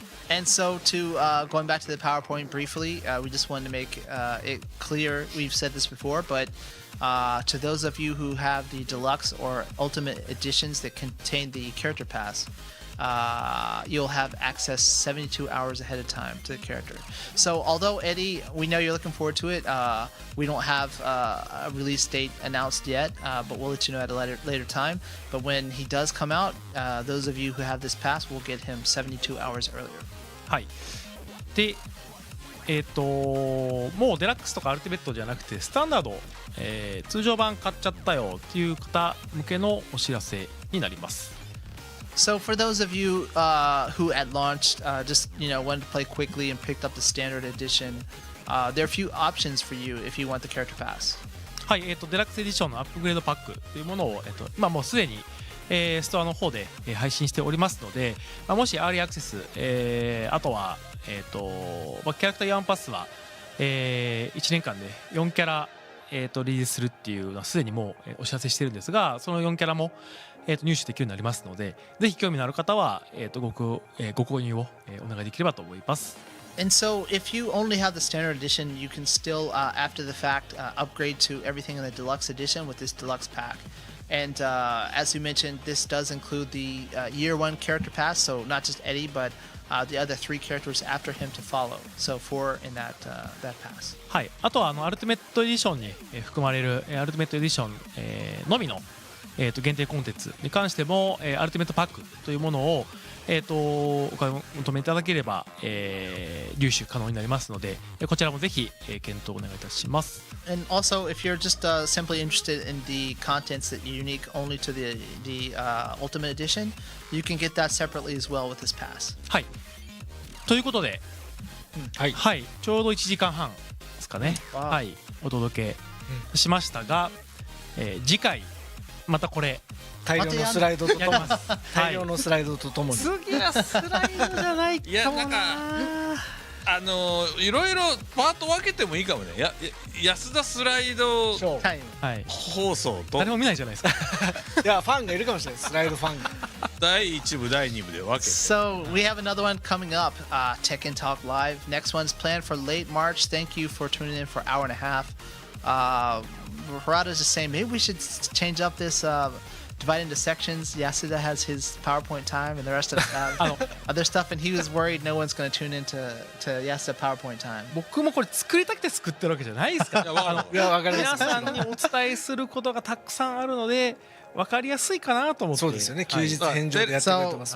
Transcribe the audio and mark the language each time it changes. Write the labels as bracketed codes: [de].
[en] And so to going back to the PowerPoint briefly, we just wanted to make it clear, we've said this before, but to those of you who have the deluxe or ultimate editions that contain the character pass, you'll have access 72 hours ahead of time to the character. So although Eddie, we know you're looking forward to it, we don't have a release date announced yet, but we'll let you know at a later time. But when he does come out, those of you who have this pass will get him 72 hours earlier. [ja] で、もうデラックスとかアルティメットじゃなくてスタンダード、通常版買っちゃったよっていう方向けのお知らせになります。 [en] So for those of you who at launch just wanted to play quickly and picked up the standard edition, there are a few options for you if you want the character pass. [ja] デラックスエディションのアップグレードパックというものを、今もうすでにストアの方で配信しておりますので、もしアーリーアクセス、あとは、キャラクターヤンパスは、1年間で4キャラ、リリースするっていうのはすでにもうお知らせしてるんですが、その4キャラも、入手できるようになりますので、ぜひ興味のある方は、ご購入を、お願いできればと思います。 [en] And so, if you only have the standard edition, you can still, after the fact, upgrade to everything in the deluxe edition with this deluxe pack. And as you mentioned, this does include the year one character pass, so not just Eddie, but the other 3 characters after him to follow. So 4 in that pass. [ja] あとはアルティメットエディションに含まれるアルティメットエディションのみの限定コンテンツに関してもアルティメットパックというものをお買い求めいただければ入手可能になりますので、こちらもぜひ検討お願いいたします。 [en] And also, if you're just simply interested in the contents that are unique only to the Ultimate Edition, you can get that separately as well with this pass. [ja] ということで、ちょうど1時間半ですかね、お届けしましたが、次回またこれ大量のスライドとともに大量のスライドとともに次はスライドじゃないかもな。いろいろパート分けてもいいかもね。安田スライド放送と誰も見ないじゃないですか。いやファンがいるかもしれない。スライドファンが第1部第2部で分けて。 [en] So we have another one coming up, Tekken Talk Live. Next one's planned for late March. Thank you for tuning in for an hour and a half. Harada's just saying maybe we should change up this divide into sections. Yasuda has his PowerPoint time and the rest of us have other stuff, and he was worried no one's going to tune into Yasuda PowerPoint time. [ja] 僕もこれ作りたくて作ってるわけじゃないですから。皆さんにお伝えすることがたくさんあるので分かりやすいかなと思って。そうですよね。休日返上でやってくれてます。